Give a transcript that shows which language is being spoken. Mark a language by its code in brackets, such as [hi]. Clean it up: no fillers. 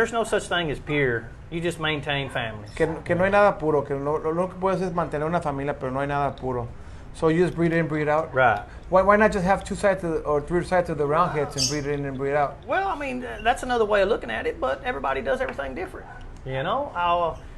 [en] There's no such thing as pure. You just maintain families. [es] Que no hay nada puro. Que lo que puedes es mantener una familia, pero no hay nada puro. [en] So you just breed in, breed out. Right. Why not just have 2 sides or 3 sides of the Roundheads and breed in and breed out? Well, I mean, that's another way of looking at it, but everybody does everything different. You know,